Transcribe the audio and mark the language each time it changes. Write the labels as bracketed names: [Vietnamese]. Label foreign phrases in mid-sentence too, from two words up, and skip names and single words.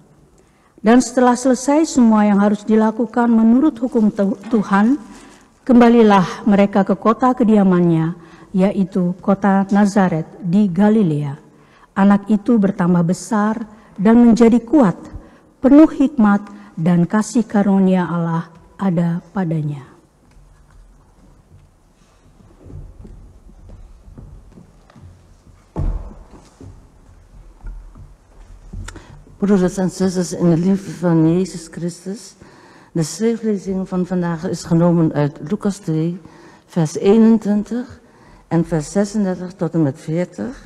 [Indonesian] Dan setelah selesai semua yang harus dilakukan menurut hukum Tuhan, kembalilah mereka ke kota kediamannya, yaitu kota Nazaret di Galilea. Anak itu bertambah besar dan menjadi kuat, penuh hikmat dan kasih karunia Allah ada padanya. [Dutch] Broeders en zusters in de liefde van Jezus Christus. De schriftlezing van vandaag is genomen uit Lucas 2, vers 21 en vers 36 tot en met 40.